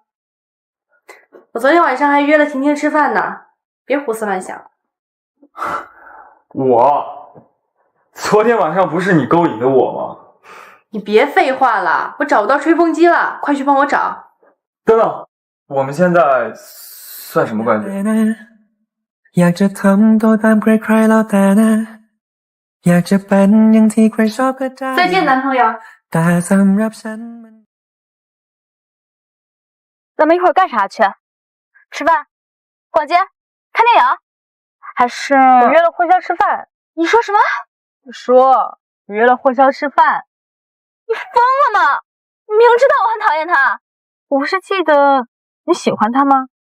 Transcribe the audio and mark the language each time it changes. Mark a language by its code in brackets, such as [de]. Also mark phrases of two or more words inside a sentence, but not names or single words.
[zh] 我昨天晚上还约了婷婷吃饭呢，别胡思乱想。昨天晚上不是你勾引的我吗？你别废话了，我找不到吹风机了，快去帮我找。等等，我们现在算什么关系？ [th] อยากจะทำตัวตามใครๆแล้วแต่นะอยากจะเป็นอย่างที่ใครชอบก็ได้ [zh] 再见，男朋友。 [th] แต่สำหรับฉันมัน [zh] 咱们一会儿干啥去？吃饭、逛街、看电影，还是我约了霍潇吃饭？你说什么？我说约了霍潇吃饭。你疯了吗？你明知道我很讨厌他，我不是记得你喜欢他吗？